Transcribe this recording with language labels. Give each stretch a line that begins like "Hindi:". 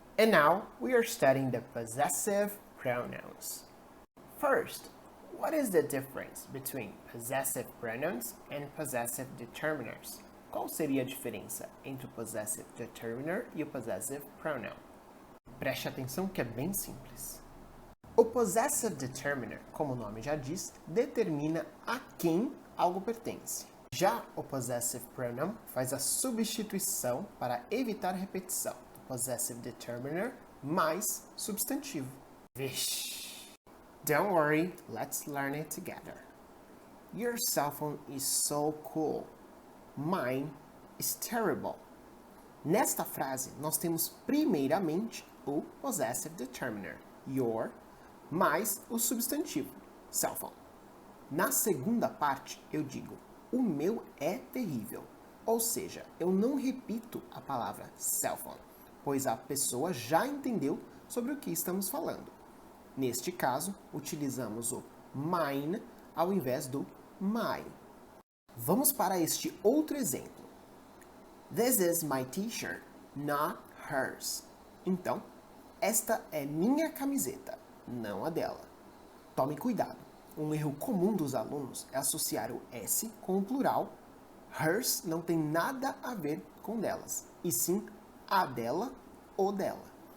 English: And now we are studying the possessive pronouns. First, what is the difference between possessive pronouns and possessive determiners?
Portuguese: Qual seria a diferença entre o possessive determiner e o possessive pronoun? Preste atenção que é bem simples. O possessive determiner, como o nome já diz, determina a quem algo pertence. Já o possessive pronoun faz a substituição para evitar repetição do possessive determiner mais substantivo. Vixe!
English: Don't worry, let's learn it together. Your cell phone is so cool. Mine is terrible.
Portuguese: Nesta frase, nós temos primeiramente o possessive determiner, your, mais o substantivo, cell phone. Na segunda parte, eu digo, o meu é terrível. Ou seja, eu não repito a palavra cell phone, pois a pessoa já entendeu sobre o que estamos falando. Neste caso, utilizamos o mine ao invés do my. Vamos para este outro exemplo.
English: This is my t-shirt, not hers.
Portuguese: Então, esta é minha camiseta, não a dela. Tome cuidado. Um erro comum dos alunos é associar o S com o plural. Hers não tem nada a ver com delas, e sim a dela ou dela.